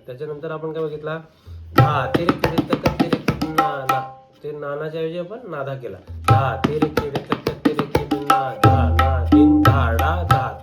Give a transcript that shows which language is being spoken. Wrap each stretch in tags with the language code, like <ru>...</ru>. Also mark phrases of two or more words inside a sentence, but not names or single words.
<mr>त्याच्यानंतर आपण काय बघितला, धा तेरे केडे तक तेरे किड नाना, ते नानाच्या ऐवजी आपण नादा केला. धा तेरे केडे तक तेरे किड ना धा ना दिन धाडा धा.</mr>